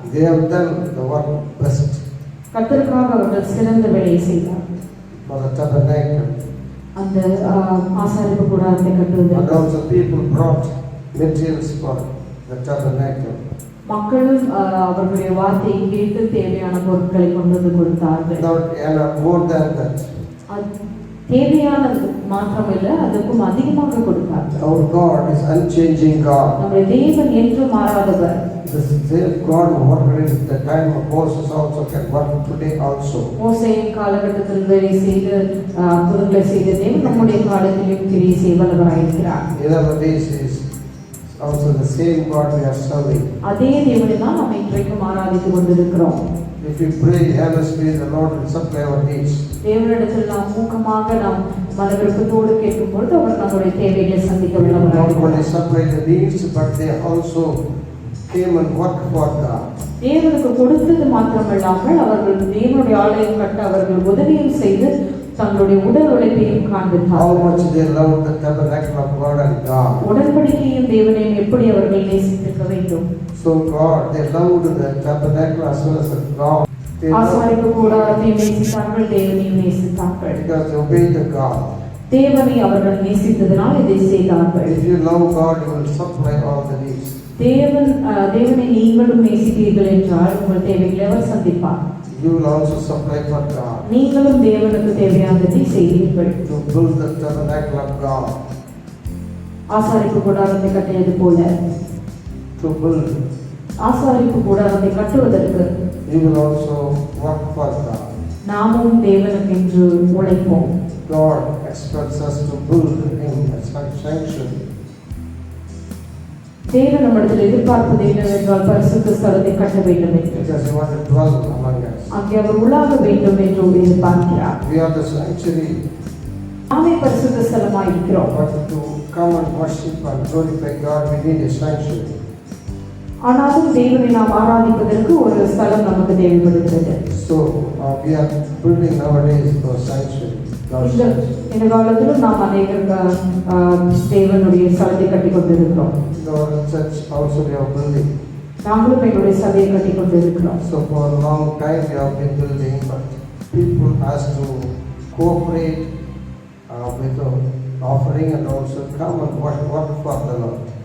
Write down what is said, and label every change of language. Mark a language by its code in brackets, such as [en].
[en] They have done the work best. [ta] கர்த்தருக்காக அவர்கள் சிறந்த வேலையை செய்தார். [en] For the tabernacle. [ta] அந்த ஆசாரிப்பு கூடாரத்தை கட்டுவது. [en] And also people brought materials for the tabernacle. [ta] மக்களும் அவர்களுடைய வார்த்தையை கேட்டு தேவையான பொருட்களை கொண்டு வந்து கொடுத்தார்கள். [en] More than that. [ta] தேவையானது மாத்திரமில்லை, அதுக்கும் அதிகமாக கொடுத்தார்கள். [en] Our God is unchanging God. [ta] நம்முடைய தேவன் என்றும் மாறாதவர். [en] The same God who worked in the time of Moses also can work today also. [ta] மோசேயின் காலகட்டத்தில் வேலை செய்து அற்புதங்களை செய்த தேவன் நம்முடைய காலத்திலும் கிரியை செய்வல்லவராய் இருக்கிறார். [en] Nowadays is also the same God we are serving. [ta] அதே தேவனை தான் நாம் இன்றைக்கும் ஆராதித்துக் கொண்டிருக்கிறோம். [en] If we pray earnestly, the Lord will supply our needs. [ta] தேவனிடத்தில் நாம் மூக்கமாக நாம் மனவிருப்பத்தோடு கேட்கும்போது அவர் நம்முடைய தேவைகளை சந்திக்க வல்லவராய் இருக்கிறார். [en] Not only supply the needs, but they also came and worked for God. [ta] தேவனுக்கு கொடுத்தது மாத்திரமல்லாமல் அவர்கள் தேவனுடைய ஆலயம் கட்ட அவர்கள் உதவியும் செய்து தங்களுடைய உடல் உழைப்பையும் காண்பித்தார்கள். [en] How much they loved the tabernacle of God and God. [ta] உடன்படிக்கையும் தேவனையும் எப்படி அவர்கள் நேசித்திருக்க வேண்டும். [en] So God, they loved the tabernacle as well as the God. [ta] ஆசாரிப்பு கூடாரத்தை நேசித்தார்கள், தேவனையும் நேசித்தார்கள். [en] Because they obeyed the God. [ta] தேவனை அவர்கள் நேசித்ததனால் இதை செய்தார்கள். [en] If you love God, you will supply all the needs. [ta] தேவனை நீங்களும் நேசித்தீர்கள் என்றால் உங்கள் தேவைகளை அவர் சந்திப்பார். [en] You will also supply for God. [ta] நீங்களும் தேவனுக்கு தேவையானதை செய்வீர்கள். [en] To build the tabernacle of God. [ta] ஆசாரிப்பு கூடாரத்தை கட்டியது போல [en] To build. [ta] ஆசாரிப்பு கூடாரத்தை கட்டுவதற்கு [en] You will also work for God. [ta] நாமும் தேவனுக்கென்று உழைப்போம். [en] God expects us to build Him a sanctuary. [ta] தேவன் நம்மிடத்தில் எதிர்பார்ப்பது என்னவென்றால் பரிசுத்த ஸ்தலத்தை கட்ட வேண்டும் என்று. [en] Because He wants to dwell among us. [ta] அங்கே அவர் உலாவ வேண்டும் என்று எதிர்பார்க்கிறார். [en] We are the sanctuary. [ta] நாமே பரிசுத்த ஸ்தலமாய் இருக்கிறோம். [en] But to come and worship and glorify God, we need a sanctuary. [ta] ஆனாலும் தேவனை நாம் ஆராதிப்பதற்கு ஒரு ஸ்தலம் நமக்கு தேவைப்படுகிறது. [en] So we are building nowadays the sanctuary. [ta] இந்த காலத்திலும் நாம் அநேகர் தேவனுடைய ஸ்தலத்தை கட்டி கொண்டிருக்கிறோம். [en] Our church also we are building. [ta] நாங்களும் எங்களுடைய சபையை கட்டி கொண்டிருக்கிறோம். [en] So for a long time we have been building, but people has to cooperate with the offering and also come and work for the Lord.